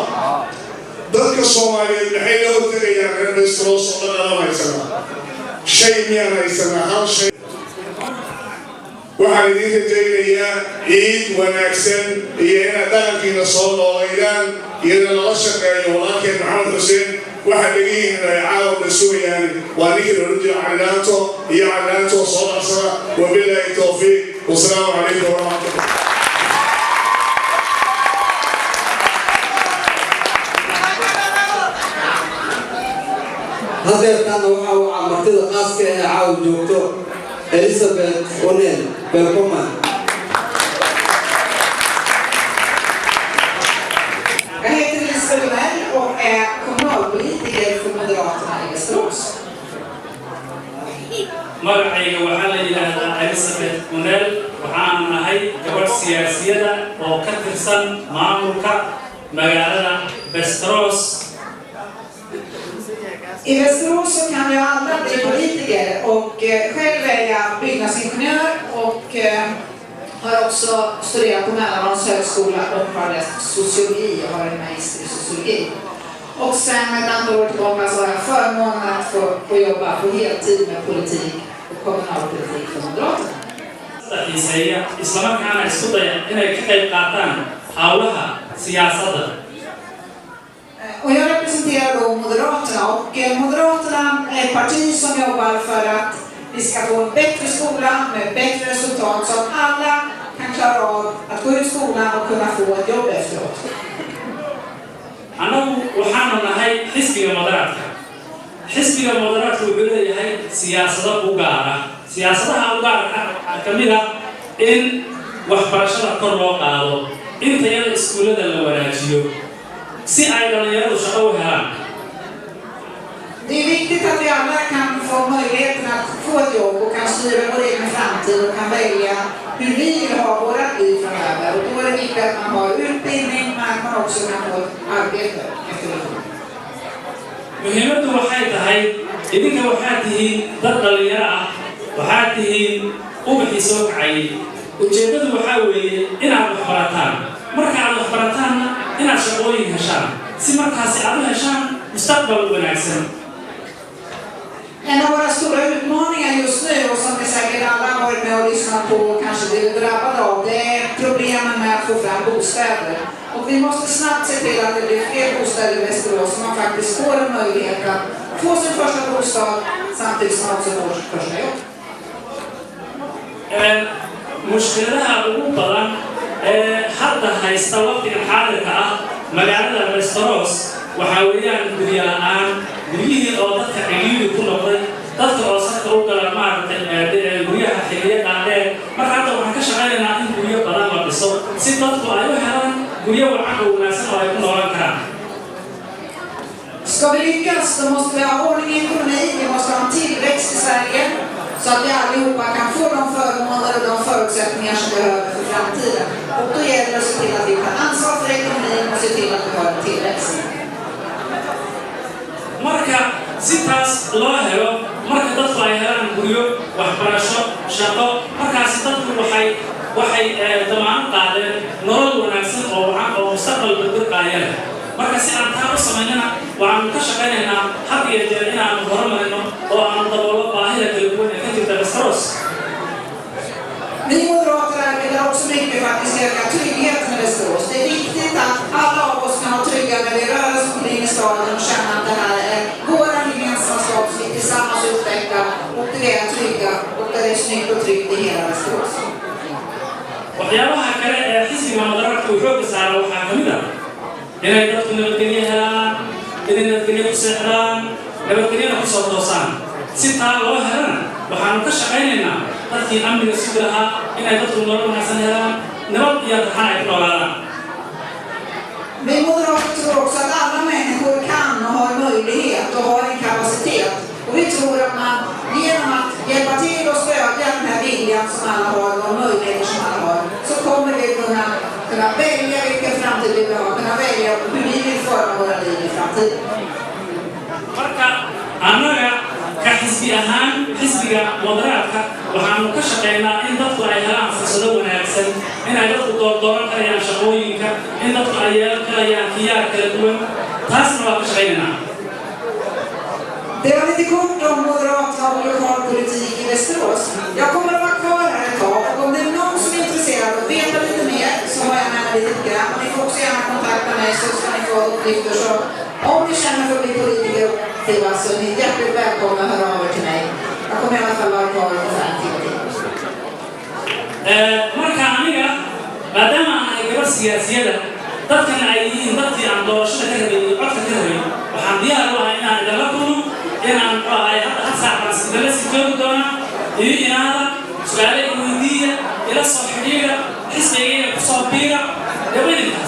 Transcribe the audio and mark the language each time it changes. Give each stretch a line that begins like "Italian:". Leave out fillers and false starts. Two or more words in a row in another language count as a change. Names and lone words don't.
Somali: dadka Soomaaliyeed maxay la hortagayaan reer Fasaroos oo dhan haysana shay miyaan haysana hal shay waxaan idin rajaynayaa ciid wanaagsan iyo inaad dhaqankiina soo nooleydaan iyadoo lala shaqeeyo walaalkeen maxamed xuseen waxaa dhegihiin ay caawa la sugayaan waa ninkii la odhan jira cali dhaanto iyo cali dhaanto soo dhacsada
Arabic: وبالله التوفيق والسلام عليكم ورحمة الله
Somali: hadeertaana waxa uu martida qaaska ee caawa joogto Elizabeth Onen welcome
Swedish: Jag heter Elisabeth Onen och är kommunalpolitiker för Moderaterna i Västerås.
Somali: magacayga waxaa la yidhaahdaa Elizabeth Onen waxaan ahay gabadh siyaasiyada oo ka tirsan maamulka magaalada Västerås.
Swedish: I Västerås så kan jag alla bli politiker och själv är jag byggnadsingenjör och har också studerat på Mälardalens högskola och har läst sociologi och har en magister i sociologi. Och sen ett antal år tillbaka så har jag förmånen att få jobba på heltid med politik och kommunalpolitik för Moderaterna.
Somali: isla markaana isku daya inay ka qayb qaataan hawlaha siyaasadda.
Swedish: Och jag representerar då Moderaterna och Moderaterna är ett parti som jobbar för att vi ska få en bättre skola med bättre resultat så att alla kan klara av att gå ut skolan och kunna få ett jobb efteråt.
Somali: Anagu waxaanu nahay xisbiga moderaadka. Xisbiga moderaadku wuxuu leeyahay siyaasado u gaar ah. Siyaasadaha u gaarka ka mid ah in waxbarashada kor loo qaado, in tayada iskuulada la wanaajiyo, si ay dhalinyaradu shaqo u helaan.
Swedish: Det är viktigt att vi alla kan få möjligheten att få ett jobb och kan styra vår egen framtid och kan välja hur vi vill ha våra liv framöver. Och då är det viktigt att man har utbildning men att man också kan få ett arbete efter det.
Somali: Muhiimaddu waxay tahay idinka waxaad tihiin dad dhalinyaro ah, waxaad tihiin ubaxii soo kacay. Ujeedadu waxaa weeye inaad wax barataan. Marka aad wax barataanna inaad shaqooyin heshaan si markaasi aad u heshaan mustaqbal wanaagsan.
Swedish: En av våra stora utmaningar lyssnat på kanske det är drabbade av, det är problemen med att få fram bostäder. Och vi måste snabbt se till att det blir fler bostäder i Västerås så man faktiskt får en möjlighet att få sin första bostad samtidigt som man också får sitt första jobb.
Somali: مشكلتها ugu badan hadda haysta waqtigan xaadirka ah magaalada Västerås waxa weeyaan guryo la'aan guryihii oo dadka ciriiri ku noqday dadka oo safka u gala maaragtay guryaha xilliya qaadeen marka hadda waxaan ka shaqaynaynaa in guryo badan la dhiso si dadku ay u helaan guryo wacan oo wanaagsan oo ay ku noolaan karaan.
Swedish: Ska vi lyckas så måste vi ha ordning i ekonomin, vi måste ha en tillväxt i Sverige så att vi allihopa kan få de förmåner och de förutsättningar som vi behöver för framtiden. Och då gäller det att se till att vi tar ansvar för ekonomin och se till att vi har en tillväxt.
Somali: marka sidaas loo helo marka dadku ay helaan guryo waxbarasho shaqo markaas dadku waxay dhammaan qaadeen nolol wanaagsan oo wacan oo mustaqbal badbaadaya marka si aan taa u sameynana waxaan ka shaqaynaynaa had iyo jeer inaan horumarino oo aan daboolo baahida kala duwan ee ka jirta Västerås.
Swedish: Vi moderater arbetar också mycket för att vi ska öka tryggheten i Västerås. Det är viktigt att alla av oss kan vara trygga när vi rör oss omkring i staden och känna att det här är våra gemensamma stad som vi tillsammans utvecklar och det är trygga och det är snyggt och tryggt i hela Västerås.
Somali: waxyaabaha kale ee xisbiga madaxda uu xoog saaro waxaa ka mid ah inay dadku nabadgelyo helaan inay nabadgelyo ku seexdaan nabadgelyona ku soo toosaan si taa loo helana waxaanu ka shaqaynaynaa dadkii amniga sugi lahaa inay dadku nolol wanaagsan helaan nabad iyo raxan ay ku noolaadaan.
Swedish: Vi moderater tror också att alla människor kan och har möjlighet och har en kapacitet. Och vi tror att man genom att hjälpa till och stödja den här viljan som alla har och möjligheter som alla har så kommer vi kunna välja vilken framtid vi vill ha, kunna välja hur vi vill föra våra liv i framtiden.
Somali: marka annaga ka xisbi ahaan xisbiga madaxda waxaanu ka shaqeynaa in dadku ay helaan fursado wanaagsan inay dadku dooran karayaan shaqooyinka in dadku ay yeelan karayaan khiyaar kala duwan taasna waa ka shaqeynaynaa.
Swedish: Det var lite kort om Moderaterna och lokalpolitik i Västerås. Jag kommer att vara kvar här ett tag och om det är någon som är intresserad av att veta lite mer så har jag med mig lite program. Ni får också gärna kontakta mig så ska ni få uppgifter. Så om ni känner för att bli politiker så är ni hjärtligt välkomna att höra av er till mig. Jag kommer i alla fall vara kvar ungefär en timme till.
Somali: marka aniga maadaama aan gabar siyaasiyada dadkan ay yihiin dadkii aan doorashada ka rabay codka ka rabay waxaan diyaar u ahay inaan idala kulmo inaan ay hadda saacadas idala sii joogi doonaa iyo inaada su'aale weydiiya ila soo xidhiidha xisbigayga ku soo biira dhawayntaas.